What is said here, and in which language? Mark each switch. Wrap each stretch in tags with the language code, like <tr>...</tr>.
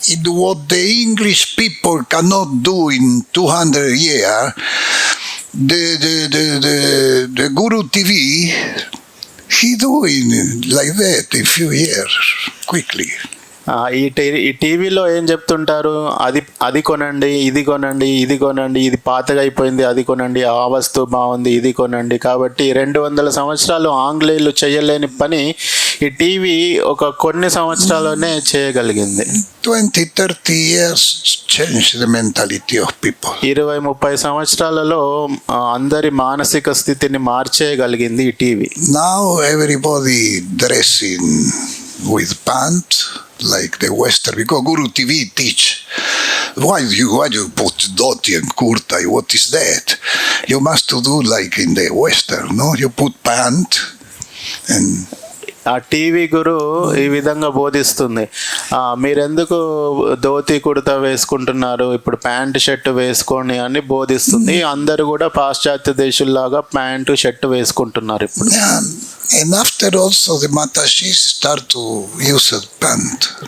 <en>What the English people cannot do in 200 years, the Guru TV, he doing like that in few years, quickly.</en> <te>ఈ టీవీలో ఏం చెప్తుంటారు, అది కొనండి, ఇది కొనండి, ఇది కొనండి, ఇది పాతగా అయిపోయింది, అది కొనండి, ఆ వస్తువు బాగుంది, ఇది కొనండి. కాబట్టి 200 సంవత్సరాలు ఆంగ్లేయులు చేయలేని పని ఈ టీవీ కొన్ని సంవత్సరాల్లోనే చేయగలిగింది.</te> <en>20-30 years changed the mentality of people.</en> <te>20-30 సంవత్సరాలలో అందరి మానసిక స్థితిని మార్చేయగలిగింది ఈ TV.</te> <en>Now everybody dressing with pants like the Western, because Guru TV teach why you put dhoti and kurta, what is that? You must do like in the Western, no? You put pant and</en> <te>ఆ TV గురు ఈ విధంగా బోధిస్తుంది, మీరెందుకు ధోతి కుర్తా వేసుకుంటున్నారు, ఇప్పుడు pant shirt వేసుకోండి అని బోధిస్తుంది. అందరూ కూడా పాశ్చాత్య దేశుల్లాగా ప్యాంటు షర్టు వేసుకుంటున్నారు ఇప్పుడు.</te> <en>And after also the Matashis start to use a pant.</en>